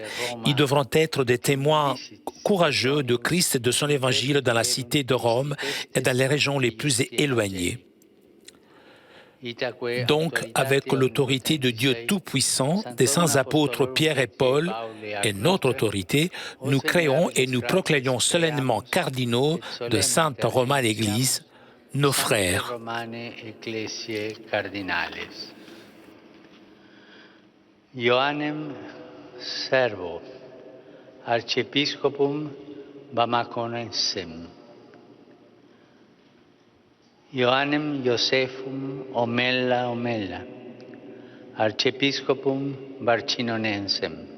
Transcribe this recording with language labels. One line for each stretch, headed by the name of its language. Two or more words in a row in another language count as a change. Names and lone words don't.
French: Ils devront être des témoins courageux de Christ et de son évangile dans la cité de Rome et dans les régions les plus éloignées. Donc, avec l'autorité de Dieu Tout-Puissant, des saints apôtres Pierre et Paul, et notre autorité, nous créons et nous proclamons solennellement cardinaux de Sainte Romane Église, nos frères.
Latin: Ioannem Servo, Archiepiscopum Bamaconensem. Ioannem Josephum Omella, Archiepiscopum Barcinonensem.